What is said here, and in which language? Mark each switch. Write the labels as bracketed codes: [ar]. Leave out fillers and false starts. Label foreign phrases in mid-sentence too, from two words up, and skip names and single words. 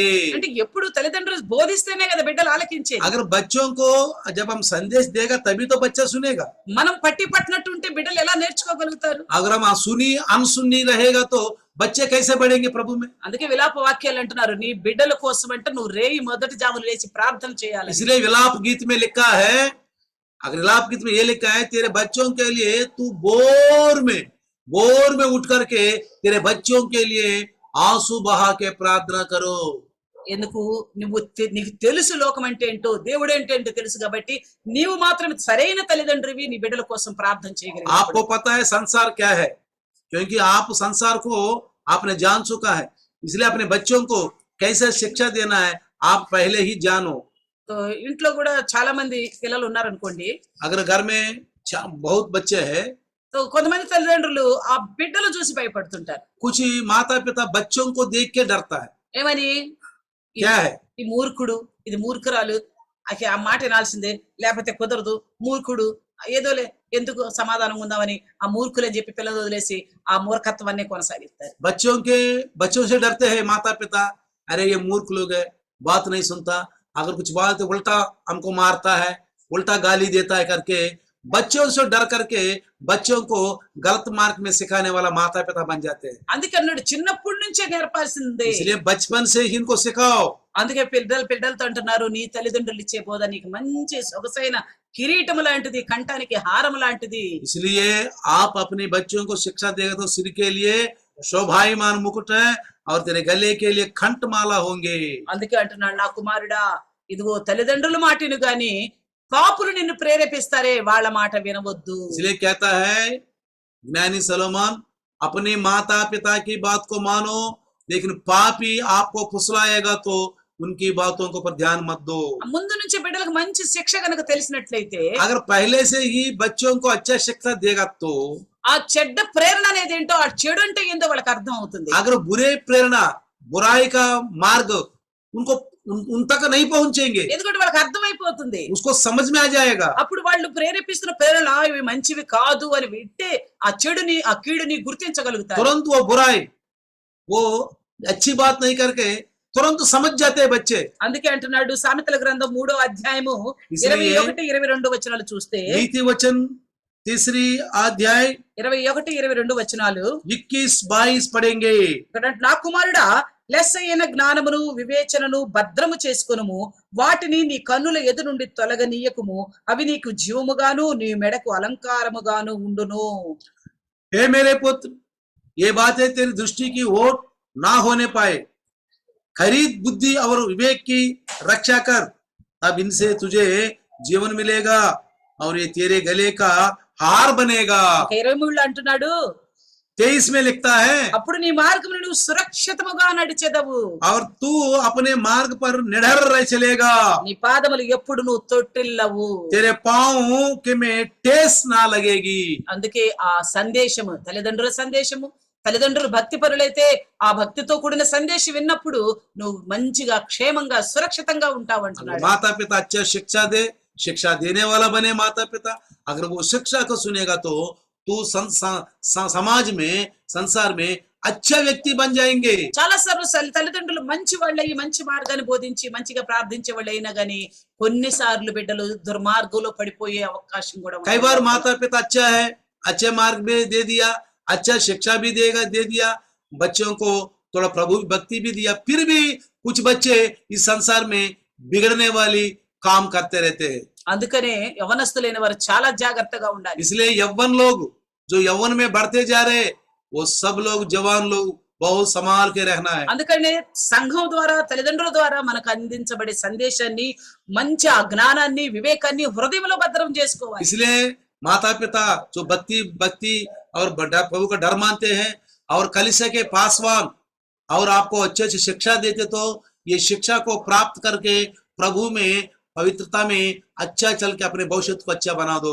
[te] అంటే ఎప్పుడు తల్లిదండ్రులు బోధిస్తేనే కదా బిడ్డలు ఆలకించేది. [hi] अगर बच्चों को जब हम संदेश देगा तभी तो बच्चा सुनेगा। [te] మనం పట్టి పట్టినట్టు ఉంటే బిడ్డలు ఎలా నేర్చుకోగలుగుతారు? [hi] अगर हम सुनी अनसुनी रहेगा तो बच्चे कैसे बढ़ेंगे प्रभु में? [te] అందుకే విలాప వాక్యాలు అంటున్నారు నీ బిడ్డల కోసం అంటే నువ్వు రేయి మొదటి జాములు లేచి ప్రార్థన చేయాలి. [hi] इसलिए विलाप गीत में लिखा है, अगर विलाप गीत में ये लिखा है, तेरे बच्चों के लिए तू बोर में उठ करके तेरे बच्चों के लिए आंसू बहा के प्रार्थना करो। [te] ఎందుకు నీకు తెలుసు లోకం అంటే ఏంటో దేవుడు అంటే ఏంటో తెలుసు కాబట్టి నీవు మాత్రం సరైన తల్లిదండ్రివి నీ బిడ్డల కోసం ప్రార్థన చేయగలవు. [hi] आपको पता है संसार क्या है, क्योंकि आप संसार को आपने जान चुका है। इसलिए अपने बच्चों को कैसे शिक्षा देना है आप पहले ही जानो। [te] तो ఇంట్లో కూడా చాలా మంది పిల్లలు ఉన్నారనుకోండి, [hi] अगर घर में बहुत बच्चे हैं [te] तो కొంతమంది తల్లిదండ్రులు ఆ బిడ్డలు చూసి భయపడుతుంటారు. [hi] कुछ माता पिता बच्चों को देख के डरता है। [te] ఏమని [hi] क्या है? [te] ఈ మూర్ఖుడు, ఇది మూర్ఖురాలు, ఆ మాట వినాల్సిందే, లేకపోతే కుదరదు, మూర్ఖుడు, ఏదోలే, ఎందుకు సమాధానం ఉందామని ఆ మూర్ఖులని చెప్పి పిల్లలు వదిలేసి ఆ మూర్ఖత్వాన్ని కొనసాగిస్తారు. [hi] बच्चों से डरते हैं माता पिता, अरे ये मूर्ख लोग है, बात नहीं सुनता, अगर कुछ बात तो उल्टा हमको मारता है, उल्टा गाली देता है करके बच्चों से डर करके बच्चों को गलत मार्ग में सिखाने वाला माता पिता बन जाते हैं। [te] అందుకే అన్నాడు చిన్నప్పటి నుంచే నేర్పాల్సిందే. [hi] इसलिए बचपन से ही इनको सिखाओ। [te] అందుకే పిల్లలతో అంటున్నారు, నీ తల్లిదండ్రులు ఇచ్చే బోధ నీకు మంచి సొగసైన కిరీటం లాంటిది, కంఠానికి హారం లాంటిది. [hi] इसलिए आप अपने बच्चों को शिक्षा देगा तो सिर के लिए शोभायमान मुकुट है और तेरे गले के लिए कंठमाला होंगे। [te] అందుకే అంటున్నాడు, నా కుమారుడా, ఇదిగో తల్లిదండ్రుల మాటను గాని పాపులు నిన్ను ప్రేరేపిస్తారే వాళ్ళ మాట వినవద్దు. [hi] इसलिए कहता है ज्ञानी सलोमन, अपने माता पिता की बात को मानो, लेकिन पापी आपको फुसलाएगा तो उनकी बातों को पर ध्यान मत दो। [te] ముందు నుంచి బిడ్డలకు మంచి శిక్ష కనుక తెలిసినట్లయితే, [hi] अगर पहले से ही बच्चों को अच्छा शिक्षा देगा तो [te] ఆ చెడ్డ ప్రేరణ అనేది ఏంటో, ఆ చెడు అంటే ఏంటో వాళ్ళకి అర్థం అవుతుంది. [hi] अगर बुरे प्रेरणा बुराई का मार्ग उनको उन तक नहीं पहुंचेंगे, [te] ఎందుకంటే వాళ్ళకి అర్థమైపోతుంది. [hi] उसको समझ में आ जाएगा। [te] అప్పుడు వాళ్ళు ప్రేరేపిస్తున్న ప్రేరణ ఇవి మంచివి కాదు అని వింటే ఆ చెడుని, ఆ కీడుని గుర్తించగలుగుతారు. [hi] तुरंत वो बुराई, वो अच्छी बात नहीं करके तुरंत समझ जाते हैं बच्चे। [te] అందుకే అంటున్నాడు సామెతల గ్రంథం 3వ అధ్యాయము [hi] इसलिए [te] 21, 22 వచనాలు చూస్తే, [hi] नीति वचन 3 अध्याय [te] 21, 22 వచనాలు [hi] 21-22 पढ़ेंगे। [te] ఇక్కడ నా కుమారుడా, లెస్సైన జ్ఞానమును వివేచనను భద్రము చేసుకొనుము, వాటిని నీ కన్నుల ఎదు నుండి తొలగనీయకుము, అవి నీకు జీవముగాను నీ మెడకు అలంకారముగాను ఉండును. [hi] हे मेरे पुत्र, ये बातें तेरी दृष्टि की ओट ना होने पाए, खरीद बुद्धि और विवेक की रक्षा कर, तब इनसे तुझे जीवन मिलेगा और ये तेरे गले का हार बनेगा। [te] 23 అంటున్నాడు, [hi] 23 में लिखता है, [te] అప్పుడు నీ మార్గమును నువ్వు సురక్షితముగా నడిచెదవు, [hi] और तू अपने मार्ग पर निडर रह चलेगा, [te] నీ పాదములు ఎప్పుడు నువ్వు తొట్టిల్లవు. [hi] तेरे पांव के में ठेस ना लगेगी। [te] అందుకే ఆ సందేశము, తల్లిదండ్రుల సందేశము, తల్లిదండ్రులు భక్తి పరులైతే ఆ భక్తితో కూడిన సందేశం విన్నప్పుడు నువ్వు మంచిగా క్షేమంగా సురక్షితంగా ఉంటావు అంటున్నాడు. [hi] माता पिता अच्छा शिक्षा दे, शिक्षा देने वाला बने माता पिता, अगर वो शिक्षा को सुनेगा तो तू समाज में, संसार में अच्छा व्यक्ति बन जाएंगे। [te] చాలా సార్లు తల్లిదండ్రులు మంచి వాళ్ళయి మంచి మార్గాన్ని బోధించి మంచిగా ప్రార్థించే వాళ్ళు అయినా గానీ కొన్నిసార్లు బిడ్డలు దుర్మార్గంలో పడిపోయే అవకాశం కూడా ఉంది. [hi] कई बार माता पिता अच्छा है, अच्छे मार्ग में दे दिया, अच्छा शिक्षा भी दे दिया, बच्चों को थोड़ा प्रभु भक्ति भी दिया, फिर भी कुछ बच्चे इस संसार में बिगड़ने वाली काम करते रहते हैं। [te] అందుకనే యవనస్తులైన వారు చాలా జాగ్రత్తగా ఉండాలి. [hi] इसलिए यौवन लोग जो यौवन में बढ़ते जा रहे, वो सब लोग जवान लोग बहुत संभाल के रहना है। [te] అందుకనే సంఘం ద్వారా, తల్లిదండ్రుల ద్వారా మనకు అందించబడే సందేశాన్ని, మంచి ఆ జ్ఞానాన్ని, వివేకాన్ని హృదయంలో భద్రం చేసుకోవాలి. [hi] इसलिए माता पिता जो भक्ति और प्रभु का डर मानते हैं और कलीसिया के पासवान और आपको अच्छे अच्छी शिक्षा देते, तो ये शिक्षा को प्राप्त करके प्रभु में, पवित्रता में अच्छा चल के अपने भविष्य को अच्छा बना दो।